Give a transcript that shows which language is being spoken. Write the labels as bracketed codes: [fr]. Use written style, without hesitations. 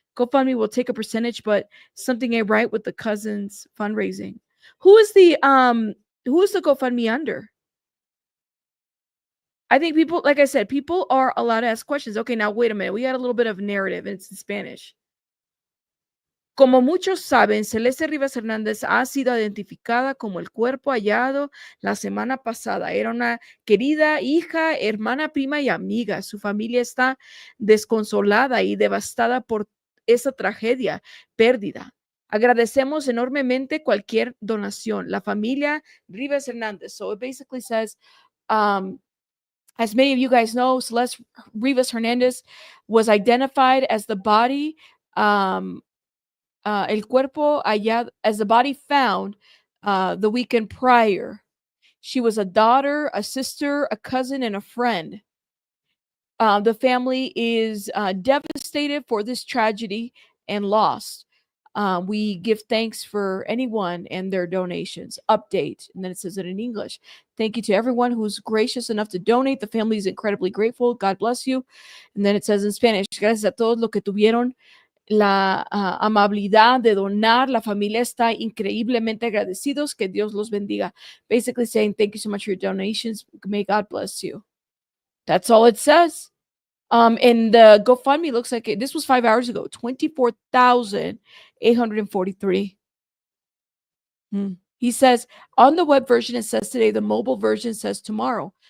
[en] GoFundMe will take a percentage, but something ain't right with the cousins fundraising. Who is the GoFundMe under? I think people, like I said, people are allowed to ask questions. Okay, now wait a minute. We got a little bit of narrative and it's in Spanish. [es] Como muchos saben, Celeste Rivas Hernández ha sido identificada como el cuerpo hallado la semana pasada. Era una querida hija, hermana, prima y amiga. Su familia está desconsolada y devastada por esa tragedia, pérdida. Agradecemos enormemente cualquier donación. La familia Rivas Hernández. [en] So it basically says, as many of you guys know, Celeste Rivas Hernandez was identified as the body, [es] el cuerpo hallado, [en] as the body found the weekend prior. She was a daughter, a sister, a cousin, and a friend. The family is devastated for this tragedy and loss. We give thanks for anyone and their donations. Update. And then it says it in English. Thank you to everyone who's gracious enough to donate. The family is incredibly grateful. God bless you. And then it says in Spanish, [es] gracias a todos los que tuvieron la amabilidad de donar. La familia está increíblemente agradecidos. Que Dios los bendiga. [en] Basically saying, thank you so much for your donations. May God bless you. That's all it says. And the GoFundMe looks like this was 5 hours ago. 24,843. He says on the web version, it says today. The mobile version says tomorrow.